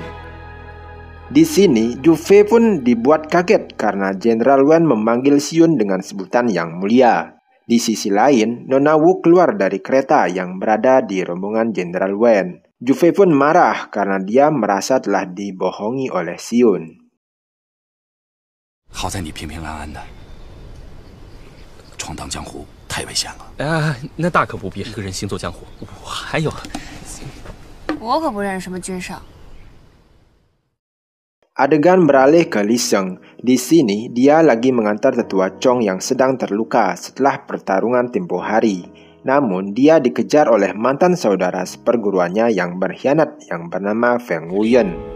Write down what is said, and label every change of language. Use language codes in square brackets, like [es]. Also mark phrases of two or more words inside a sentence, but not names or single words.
[id] Di sini, Ju Fei pun dibuat kaget karena Jenderal Wen memanggil Si Yun dengan sebutan yang mulia. Di sisi lain, Nona Wu keluar dari kereta yang berada di rombongan Jenderal Wen. Ju Fei pun marah karena dia merasa telah dibohongi oleh Si Yun. [zh] 好在你平平安安的，闯荡江湖太危险了。那大可不必，一个人行走江湖，我还有。我可不认识什么君上。 [id] Adegan beralih ke Li Sheng. Di sini, dia lagi mengantar tetua Chong yang sedang terluka setelah pertarungan tempo hari. Namun, dia dikejar oleh mantan saudara seperguruannya yang berkhianat yang bernama Feng Wuyen.